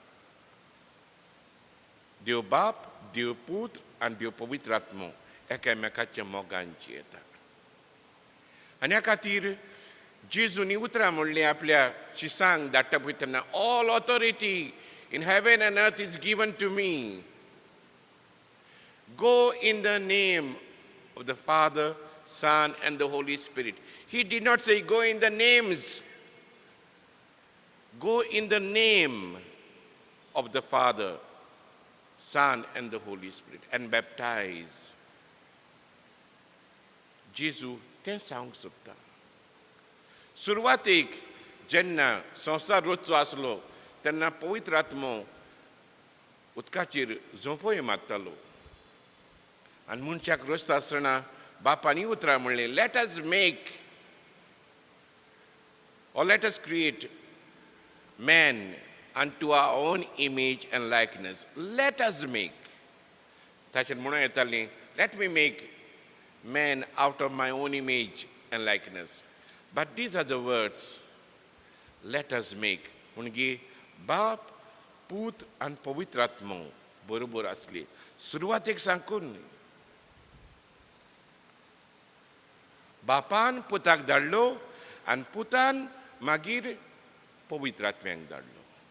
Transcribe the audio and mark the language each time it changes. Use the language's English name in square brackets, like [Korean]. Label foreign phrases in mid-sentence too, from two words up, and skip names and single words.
[Konkani] देव बाप देव पुत्र आनी देव पवित्र आत्मो एकामेकाच्या मोगांची येता आनी ह्या खातीर जेजूनी उतरां म्हणलीं आपल्या शिसांक धाडटा पळय तेन्ना [English] All authority in heaven and earth is given to me go in the name of the Father Son and the Holy Spirit. He did not say go in the names. Go in the name of the Father, Son and the Holy Spirit and baptize. [Konkani] जेजू तें सांगूंक सोदता सुरवातेक जेन्ना संवसार रचचो आसलो तेन्ना पवित्र आत्मो उदकाचेर झोंपोय मारतालो आनी मनशाक रचता आसतना बापानी उतरां म्हणलें [English] let us make or let us create man unto our own image and likeness. Let us make. [Konkani] ताचेर म्हणून येतालीं [English] let me make man out of my own image and likeness. But these are the words let us make. [Konkani] म्हणजे बाप पूत आनी पवित्र आत्मो बरोबर आसली सुरवातेक सांगून बापान पुताक धाडलो आनी पुतान मागीर पवित्र आत्म्याक धाडलो